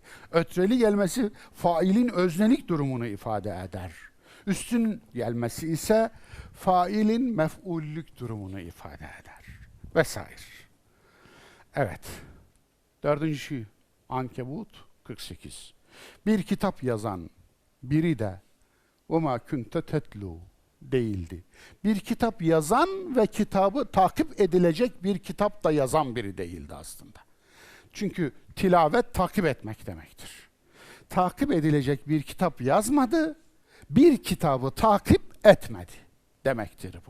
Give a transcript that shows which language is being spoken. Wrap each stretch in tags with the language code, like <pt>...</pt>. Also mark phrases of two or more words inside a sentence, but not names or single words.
<tr>Ötreli gelmesi failin öznelik durumunu ifade eder. Üstün gelmesi ise failin mef'ullük durumunu ifade eder. Vesaire. Evet. 4. Ankebut 48. Bir kitap yazan biri de</tr> <ar>وَمَا كُنْتَ تَتْلُوا</ar> <tr>değildi. Bir kitap yazan ve kitabı takip edilecek bir kitap da yazan biri değildi aslında. Çünkü tilavet takip etmek demektir. Takip edilecek bir kitap yazmadı, bir kitabı takip etmedi demektir bu.</tr>